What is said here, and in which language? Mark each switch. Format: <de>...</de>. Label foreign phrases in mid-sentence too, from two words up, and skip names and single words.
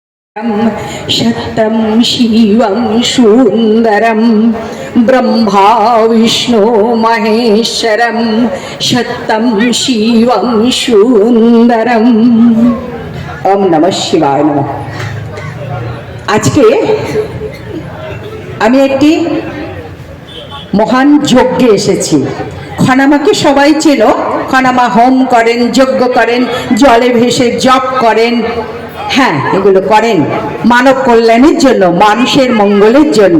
<sa>सत्यं शिवं सुन्दरं ब्रह्मा विष्णु महेश्वरं सत्यं शिवं सुन्दरं। ओम नमः शिवाय नमः।</sa> <bn>আজকে আমি একটি মহান যজ্ঞে এসেছি। খনামাকে সবাই চেনো। খনামা হোম করেন, যজ্ঞ করেন, জলে ভেসে জপ করেন। হ্যাঁ, এগুলো করেন মানব কল্যাণের জন্য, মানুষের মঙ্গলের জন্য।</bn>